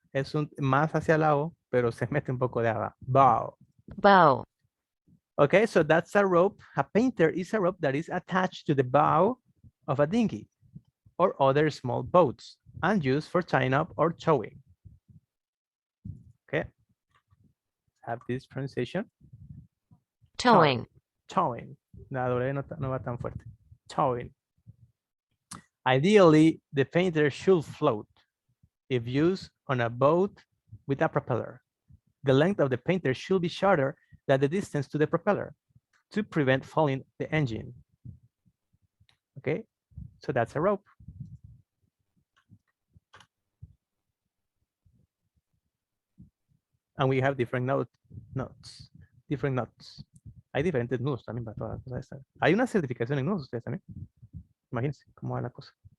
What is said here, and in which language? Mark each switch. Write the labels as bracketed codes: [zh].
[es] Es un más hacia la O, pero se mete un poco de A. [en] Bow. bow, Okay, so that's a rope. A painter is a rope that is attached to the bow of a dinghy or other small boats and used for tying up or towing. Okay. Have this pronunciation. towing, [es] Towing. La W no va tan fuerte. Towing. [en] Ideally, the painter should float if used on a boat with a propeller. The length of the painter should be shorter than the distance to the propeller to prevent falling the engine. Okay, so that's a rope. And we have different knots, different knots. [es] Hay diferentes nudos también para todas las cosas estas. Hay una certificación en nudos ustedes también. Imagínense cómo va la cosa.